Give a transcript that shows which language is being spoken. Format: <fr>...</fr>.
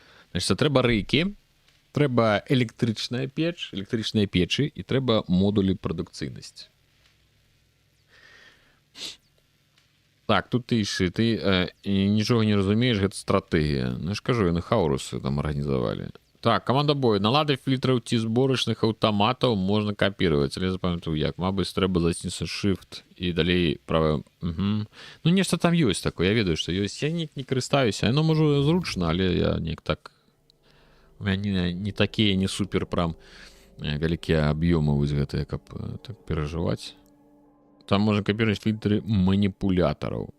<be>Значит, трэба рэйкі. Трэба электрычная печ, электрычныя печы і трэба модулі прадукцыйнасці. Так, тут ты нічога не разумееш, гэта стратэгія. Ну, я ж кажу, яны Хаурусы там арганізавалі. Так, команда бою. Налады фільтраў ці зборачных аўтаматаў можна капіраваць. Але запамятаю як. Мабыць, трэба заціснуць Shift і далей праве. Ну, нешта там ёсць такое. Я ведаю, што ёсць. Я не карыстаюся. Яно можа зручна, але я неяк так...</be> <ru>У меня не такие, не супер прям</ru> <be>вялікія аб'ёмы вось гэтыя, каб так перажываць.</be> <ru>Там можно копировать фильтры манипуляторов.</ru>